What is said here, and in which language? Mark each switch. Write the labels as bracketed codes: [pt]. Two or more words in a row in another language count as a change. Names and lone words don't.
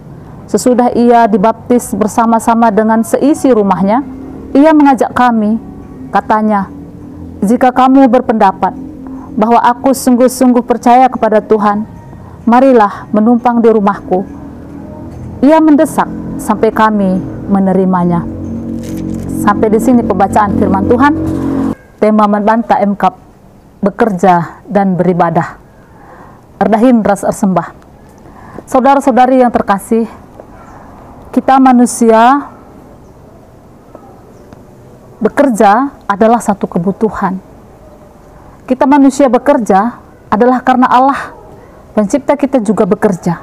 [id] Sesudah ia dibaptis bersama-sama dengan seisi rumahnya, ia mengajak kami, katanya, jika kamu berpendapat bahwa aku sungguh-sungguh percaya kepada Tuhan, marilah menumpang di rumahku. Ia mendesak sampai kami menerimanya. Sampai di sini pembacaan firman Tuhan. Tema membantah MKAP, bekerja dan beribadah. [btx] Erdahin ras ersembah. [id] Saudara-saudari yang terkasih, kita manusia bekerja adalah satu kebutuhan. Kita manusia bekerja adalah karena Allah pencipta kita juga bekerja.